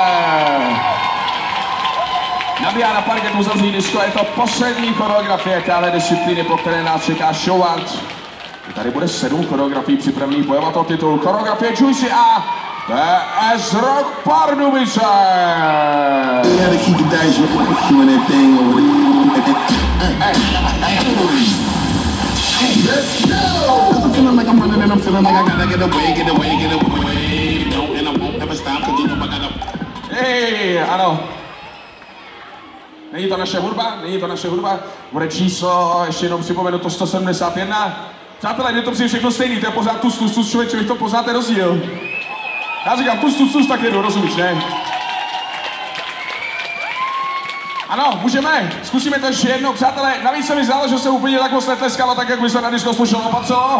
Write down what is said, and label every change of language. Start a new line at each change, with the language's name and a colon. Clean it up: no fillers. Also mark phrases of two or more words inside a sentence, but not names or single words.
Czech: Nabíhá na parket uzavření disko, je to poslední choreografie téhle disciplíny, po které nás čeká show art. Tady bude 7 choreografií připravených bojovat o titul. Choreografie Juicy a PS Rock Pardubice.
English: Let's go! I'm feeling like I'm running and I'm feeling like I gotta get away. No, and I won't ever stop cause you know I gotta...
Czech: Hej, ano. Není to naše hudba, bude číslo, ještě jenom připomenu to 171. Přátelé, mě to přijde všechno stejný, to je pořád tus, člověče, vy to poznáte rozdíl. Já říkám tus, tak jedu, rozumíš, ne? Ano, můžeme, zkusíme to ještě jednou, přátelé, navíc se mi zdálo, že se úplně tak moc netleskalo, tak jak by se na disko slušelo, co?